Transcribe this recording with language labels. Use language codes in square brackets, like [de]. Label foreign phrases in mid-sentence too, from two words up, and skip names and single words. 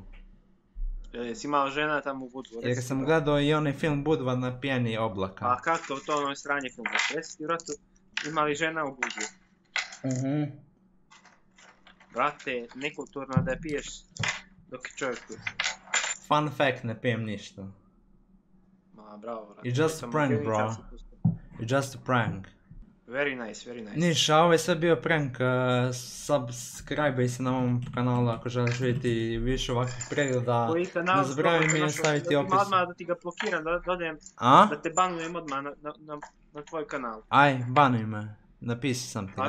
[hr] Jesi imao žena tamo u Budvu? Jer sam gledao i onaj film Budva na pjeni oblaka. A kako to ono stranje film? Reci ti, brate, ima li žena u Budvu? Brate, nekulturno da je piješ dok je čovjek tu. [en] Fun fact, [hr] ne pijem ništa. Ma, bravo, brate. [en] It's just a prank, bro. It's just a prank. Very nice, very nice. [hr] Niš, a ovo je sad bio prank. Subscribe se na ovom kanalu ako želiš vidjeti više ovakvih pregleda. Ne zaboravim mi staviti opis. Odmah da ti ga blokiram, da dodajem, da te banujem odmah na tvoj kanal. Aj, banuj me. Napisao sam ti ga.